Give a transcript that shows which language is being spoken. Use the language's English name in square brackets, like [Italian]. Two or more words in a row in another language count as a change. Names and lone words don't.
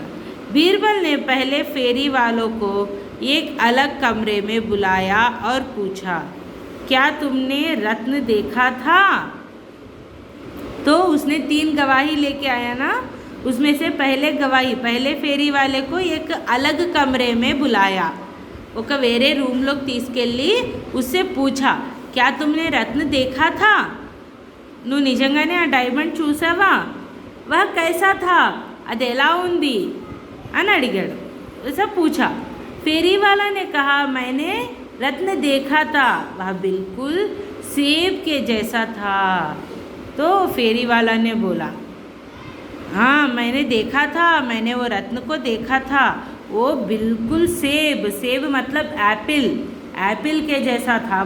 [Hindi] बीरबल ने पहले फेरी वालों को एक अलग कमरे में बुलाया और पूछा, क्या तुमने रत्न देखा था? तो उसने 3 गवाही लेके आया ना, उसमें से पहले फेरी वाले को एक अलग कमरे में बुलाया। [Telugu] ఒక వేరే రూమ్లోకి తీసుకెళ్ళి [Hindi] उससे पूछा, क्या तुमने रत्न देखा था? [Telugu] నువ్వు నిజంగానే ఆ డైమండ్ చూసావా? [Hindi] वह कैसा था? [Telugu] అది ఎలా ఉంది అని అడిగాడు। [Hindi] ऐसा पूछा। फेरी वाला ने कहा, मैंने रत्न देखा था, वह बिल्कुल सेब के जैसा था। तो फेरी वाला ने बोला, हाँ मैंने देखा था, मैंने वो रत्न को देखा था, वो बिल्कुल सेब मतलब एप्पल के जैसा था।